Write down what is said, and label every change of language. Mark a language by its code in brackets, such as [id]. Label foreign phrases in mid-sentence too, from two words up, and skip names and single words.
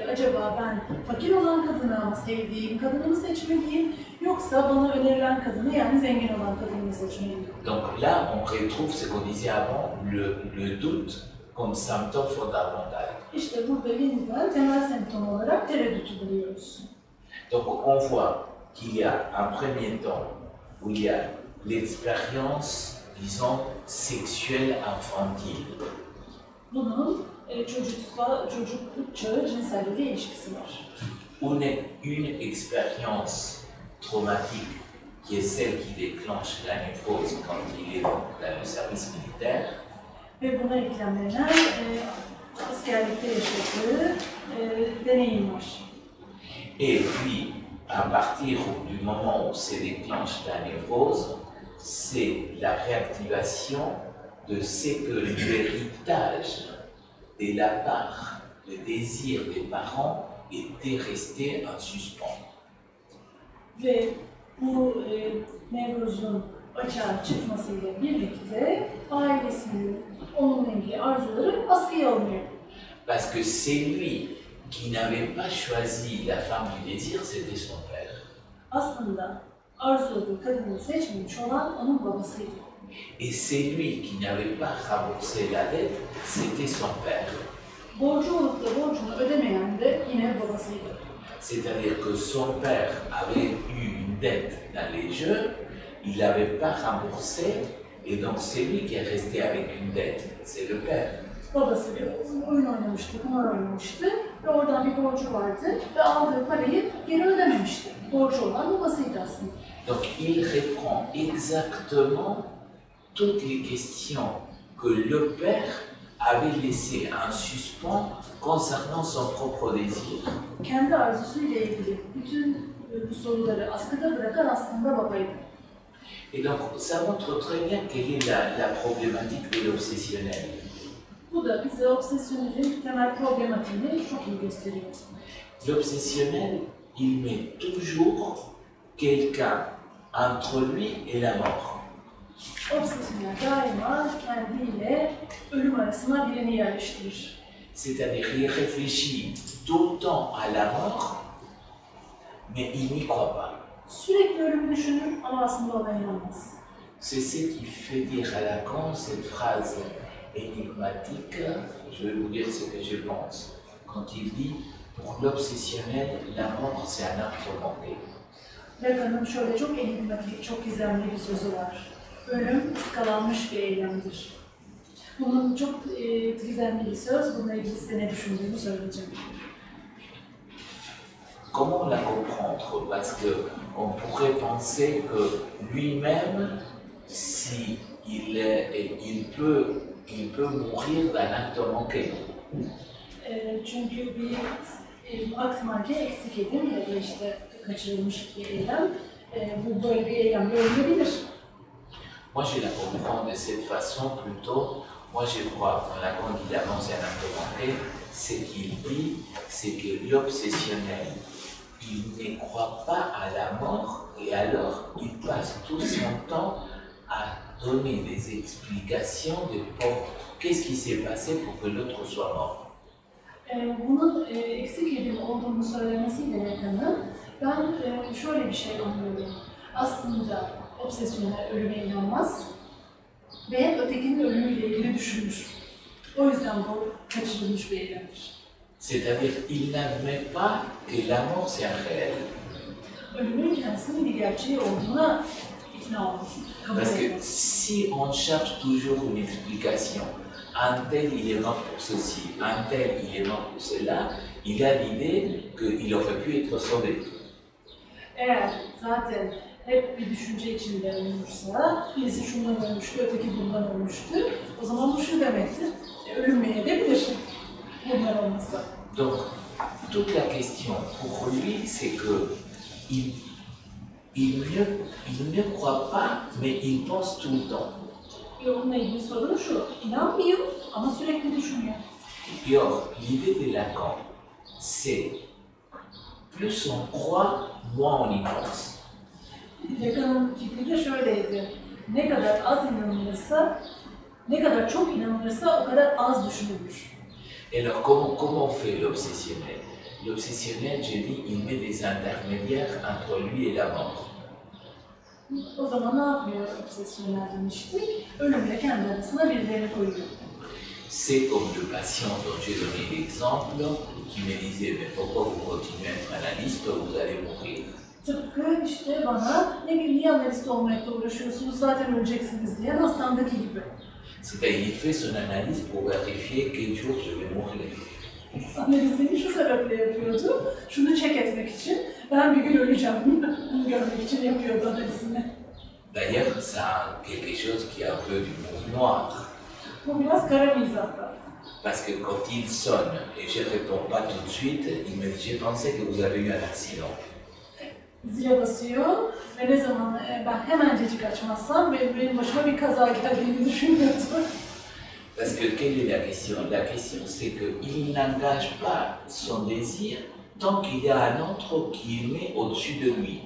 [tr] Acaba ben fakir olan kadını mı sevdiğim kadını mı seçmeliyim, yoksa bana önerilen kadını, yani zengin olan kadını mı seçmeliyim? [fr] Donc là, on retrouve ce qu'on disait avant, le doute comme symptôme fondamental. [tr] İşte burada yeniden temel semptom olarak tereddütü buluyoruz. [fr] Donc on voit qu'il y a un premier temps où il y a l'expérience, disons, sexuelle infantile. [tr] Bunun çocukluk çağı cinselliğe ilişkisi var. [fr] Une expérience traumatique qui est celle qui déclenche la névrose quand il est dans le service militaire. [tr] Ve buna eklemlenen askerlikte yaşadığı deneyim var. [fr] Et puis, à partir du moment où se déclenche la névrose, c'est la réactivation de ce que l'héritage de la part, le désir des parents était resté en suspens. [tr] Ve bu nevrozun açığa çıkmasıyla birlikte ailesinin onunla ilgili arzuları askıya alınıyor. [fr] Parce que c'est lui qui n'avait pas choisi la femme du désir, c'était son père. [tr] Aslında arzuladığı kadını seçmemiş olan onun babasıydı. [fr] Et c'est lui qui n'avait pas remboursé la dette, c'était son père. [tr] Borcu olup da borcunu ödemeyen de yine babasıydı. [fr] C'est-à-dire que son père avait eu une dette dans les jeux, il n'avait pas remboursé, et donc c'est lui qui est resté avec une dette, c'est le père. [tr] Babası bir oyun oynamıştı, kumar oynamıştı. ve oradan bir borcu vardı ve aldığı parayı geri ödememişti. Borcu olan babasıydı aslında. [fr] Donc il répond exactement toutes les questions que le père avait laissées en suspens concernant son propre désir. [tr] Kendi arzusuyla ilgili bütün bu soruları askıda bırakan aslında babaydı. [fr] Et donc ça montre très bien quelle est la problématique de l'obsessionnel. [tr] Bu da bize obsesyonelin temel problematiğini çok iyi gösteriyor. [fr] L'obsessionnel, il met toujours quelqu'un entre lui et la mort. [tr] Obsesyonel daima kendiyle ölüm arasına birini yerleştirir. [fr] C'est-à-dire qu'il réfléchit tout le temps à la mort, mais il n'y croit pas. [tr] Sürekli ölümü düşünür ama aslında ona inanmaz. [fr] C'est ce qui fait dire à Lacan cette phrase énigmatique, je vais vous dire ce que je pense, quand il dit pour l'obsessionnel, la mort c'est un acte manqué. [tr] Lacan'ın şöyle çok enigmatik, çok gizemli bir sözü var. Ölüm ıskalanmış bir eylemdir. Bunun çok gizemli bir söz, bununla ilgili size ne düşündüğümü söyleyeceğim. [fr] Comment la comprendre? Parce qu'on pourrait penser que lui-même, si il peut mourir d'un acte manqué. [tr] Çünkü bir [fr] akt manke [tr] eksik edim ya da işte kaçırılmış bir eylem, bu böyle bir eylemle ölebilir. [fr] Moi, je la comprends de cette façon plutôt. Moi, je crois, quand Lacan dit d'avance c'est un acte manqué, ce qu'il dit, c'est que l'obsessionnel, il ne croit pas à la mort et alors il passe tout son temps à donner des explications de qu'est-ce qui s'est passé pour que l'autre soit mort. [tr] Bunun eksik edim olduğunu söylemesiyle Lacan'ın, ben şöyle bir şey anlıyorum. Aslında obsesyonel ölüme inanmaz ve ötekinin ölümüyle ilgili düşünür. O yüzden bu kaçırılmış bir eylemdir. [fr] C'est-à-dire il n'admet pas que la mort c'est un réel. [tr] Ölümün kendisinin bir gerçeği olduğuna ikna olması. [fr] Parce que si on cherche toujours une explication, un tel il est mort pour ceci, un tel il est mort pour cela, il a l'idée qu'il aurait pu être sauvé. [tr] Eğer zaten hep bir düşünce içinde olmuşsa, birisi şundan ölmüştü, öteki bundan ölmüştü, o zaman bu şu demektir, ölünmeyebilir bunlar olmasa. [fr] Donc, toute la question pour lui, c'est que il ne croit pas, mais il pense tout le temps. [tr] Onunla ilgili sorun şu, inanmıyor ama sürekli düşünüyor. [fr] Et or, l'idée de Lacan, c'est plus on croit, moins on y pense. [tr] Lacan'ın fikri de şöyleydi, ne kadar az inanılırsa, ne kadar çok inanılırsa o kadar az düşünülür. [fr] Et alors, comment on fait l'obsessionnel? L'obsessionnel, j'ai dit, il met des intermédiaires entre lui et la mort. [tr] O zaman ne yapıyor obsesyonel demiştik? Ölümle kendi arasına birilerini koyuyor. [fr] C'est comme le patient dont j'ai donné l'exemple, qui me disait, mais pourquoi vous continuez à être analyste, vous allez mourir. [tr] Tıpkı işte bana, ne bileyim niye analist olmakla uğraşıyorsunuz, zaten öleceksiniz diyen hastamdaki gibi. [fr] C'est-à-dire, il fait son analyse pour vérifier quel jour je vais mourir. [tr] Analizini şu sebeple yapıyordu, şunu check etmek için, ben bir gün öleceğim, bunu görmek için yapıyordu analizini. [fr] D'ailleurs, ça a quelque chose qui est un peu d'humour noir. [tr] Bu biraz kara mizahta. [fr] Parce que quand il sonne et je ne réponds pas tout de suite, il me dit, j'ai pensé que vous avez eu un accident. [tr] Zile basıyor ve ne zaman ben hemencecik açmazsam benim başıma bir kaza geldiğini düşünüyordu. [fr] Parce que quelle est la question? La question c'est qu'il n'engage pas son désir tant qu'il y a un autre qui met au-dessus de lui.